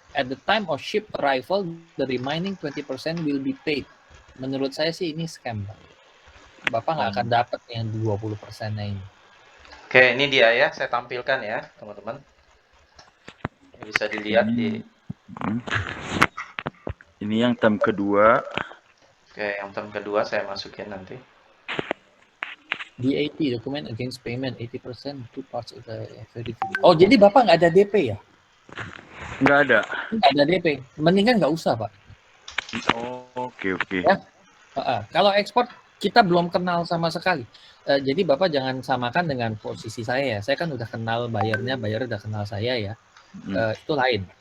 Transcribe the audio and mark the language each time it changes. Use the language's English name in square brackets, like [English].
[English] At the time of ship arrival, the remaining 20% will be paid. [Indonesian] Menurut saya sih ini scam, Pak. Bapak nggak akan dapat yang 20%-nya ini. Oke, ini dia ya, saya tampilkan ya, teman-teman. Bisa dilihat di. Ini yang term kedua. Oke, yang term kedua saya masukin nanti. [English] DAT, document against payment, 80%, two parts of the verification. [Indonesian] Oh, jadi Bapak nggak ada DP ya? Nggak ada. Nggak ada DP. Mendingan nggak usah, Pak. Oh, oke. Ya. Kalau ekspor, kita belum kenal sama sekali. Jadi Bapak jangan samakan dengan posisi saya ya. Saya kan udah kenal bayarnya, bayar udah kenal saya ya. Itu lain.